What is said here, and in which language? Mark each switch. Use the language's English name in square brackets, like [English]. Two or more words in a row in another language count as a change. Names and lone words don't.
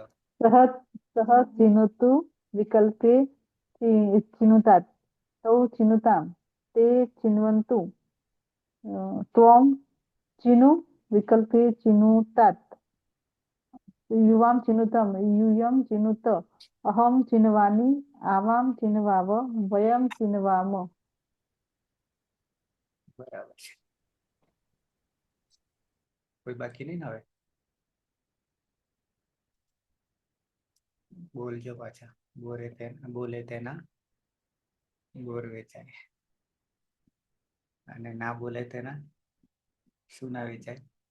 [Sanskrit] સહ ચિનોતુ વિકલ્પે ચિનુતાત તૌ ચિનુતામ તે ચિન્વન્તુ ત્વમ ચિનુ વિકલ્પે ચિનુતાત યુવામ ચિનુતમ यूयम चिनुत अहम चिनवानि आवाम चिनवाव वयम चिनवाम. [Gujarati] બરાબર છે. કોઈ બાકી નહીં ને હવે? બોલજો પાછા. બોલે તેના બોર વેચાય અને ના બોલે તેના શું ના વેચાય?